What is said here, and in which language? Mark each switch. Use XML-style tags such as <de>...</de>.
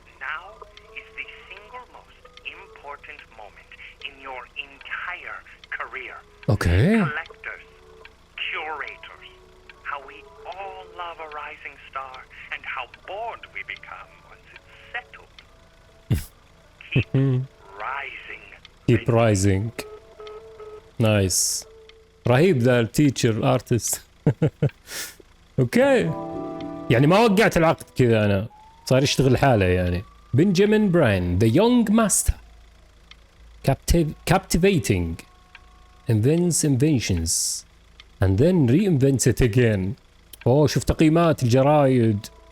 <en>Now is the single most important moment in your entire career. Okay. Collectors, curators, how we all love a rising star and how bored we become once it's settled. Keep rising. Keep rising. Nice.</en> <ar>رهيب ذا التيتشر الارتست. اوكي يعني ما وقعت العقد كذا، انا صار يشتغل حاله يعني.</ar> <en>بنجامين براين the young master captivating invents inventions and then reinvents it again.</en> <ar>شوف تقييمات الجرايد.</ar>